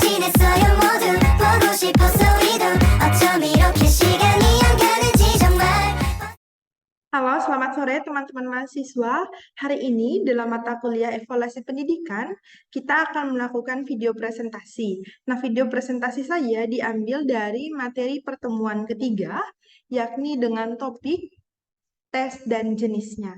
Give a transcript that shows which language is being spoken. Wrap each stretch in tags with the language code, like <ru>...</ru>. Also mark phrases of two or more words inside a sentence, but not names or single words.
<ko>있어요 모두 보고 싶었어 이도 어쩜 이렇게 시간이 안 가는지 정말.</ko> <id>Halo, selamat sore teman-teman mahasiswa. Hari ini dalam mata kuliah evaluasi pendidikan, kita akan melakukan video presentasi. Nah, video presentasi saya diambil dari materi pertemuan ketiga, yakni dengan topik tes dan jenisnya.</id>